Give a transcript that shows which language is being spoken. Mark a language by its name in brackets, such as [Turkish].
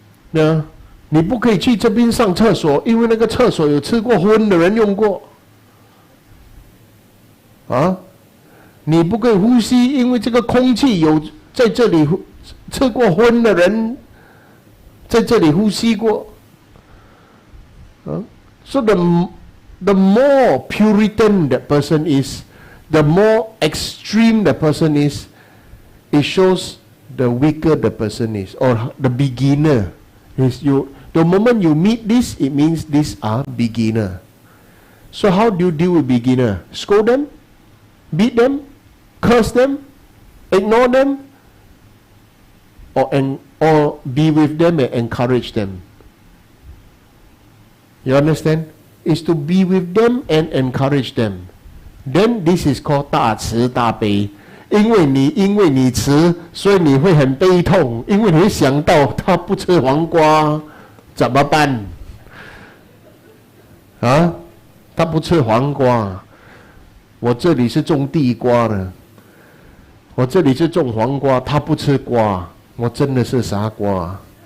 [Chinese] 那你不可以去这边上厕所，因为那个厕所有吃过荤的人用过。啊，你不可以呼吸，因为这个空气有在这里吃过荤的人在这里呼吸过。 [English] So the more Puritan that person is, the more extreme the person is, it shows the weaker the person is, or the beginner is you. The moment you meet this, it means these are beginner. So how do you deal with beginner? Scold them? Beat them, curse them, ignore them, or be with them and encourage them. You understand? Is to be with them and encourage them. Then this is called [Chinese] 大慈大悲。因为你慈，所以你会很悲痛，因为你会想到他不吃黄瓜怎么办？啊，他不吃黄瓜。我这里是种地瓜的，我这里是种黄瓜，他不吃瓜，我真的是傻瓜。